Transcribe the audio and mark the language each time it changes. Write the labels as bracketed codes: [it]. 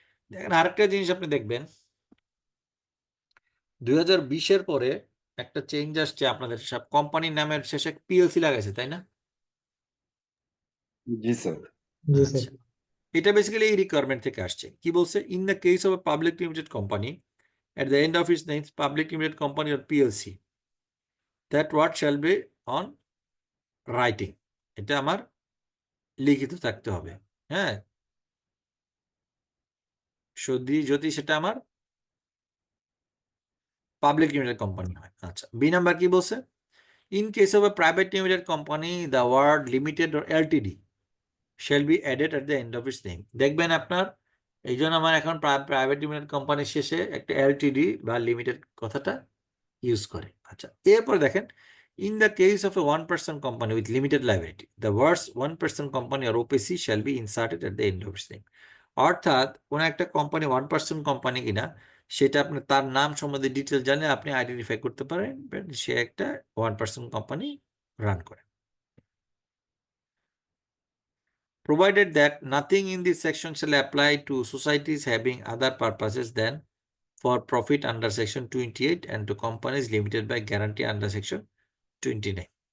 [bn] দেখেন আরেকটা জিনিস আপনি দেখবেন, 2020-এর পরে একটা চেঞ্জ আসছে, আপনাদের সব কোম্পানির নামের শেষে পিএলসি লাগাইছে, তাই না? জি স্যার। জি আচ্ছা, স্যার। এটা বেসিক্যালি এই রিকোয়ারমেন্ট থেকে আসছে। কি বলছে? [en] in the case of a public limited company at the end of its name public limited company or PLC, that word shall be on writing, [bn] এটা আমার লিখিত থাকতে হবে। হ্যাঁ, যদি সেটা আমার পাবলিক লিমিটেড কোম্পানি হয়। আচ্ছা, বি নাম্বার কি বলছে? [en] In case of a private limited company the word limited or LTD shall be added at the end of its name। [bn] দেখবেন আপনার এই জন্য আমার এখন প্রাইভেট লিমিটেড কোম্পানির শেষে একটা LTD বা লিমিটেড কথাটা ইউজ করে। [en] আচ্ছা, এরপর দেখেন, in the case of a 1% company with limited liability the words 1% company or OPC shall be inserted at the end of its name. [bn] অর্থাৎ কোন একটা কোম্পানি 1% কোম্পানি কিনা সেটা আপনি তার নাম সম্বন্ধে ডিটেল জানলে আপনি আইডেন্টিফাই করতে পারেন সে একটা 1% কোম্পানি রান করে। [en] Provided that nothing in this section shall apply to societies having other purposes than for profit under section 28 and to companies limited by guarantee under section 29।